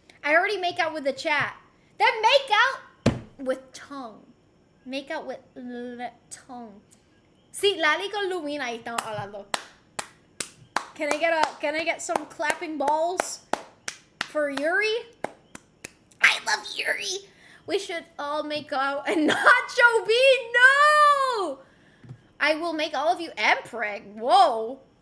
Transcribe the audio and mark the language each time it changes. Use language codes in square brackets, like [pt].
[en] I already make out with the chat. Then make out with tongue. Make out with tongue. [es] Sí, Lali con Lumina ahí estamos hablando. [en] Can I get some clapping balls for Yuri? I love Yuri. We should all make out and not Joe B. No! I will make all of you mpreg. Whoa.